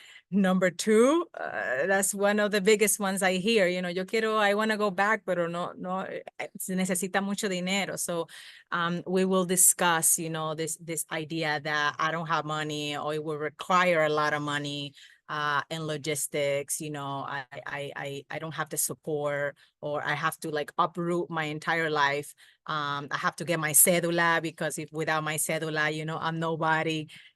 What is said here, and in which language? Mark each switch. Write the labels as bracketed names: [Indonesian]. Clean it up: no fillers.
[English] Number two, that's one of the biggest ones I hear. I want to go back, [Spanish] pero no, se necesita mucho dinero. [English] So, we will discuss, this idea that I don't have money or it will require a lot of money, and logistics. I don't have the support, or I have to like uproot my entire life. I have to get my cédula because if without my cédula, I'm nobody.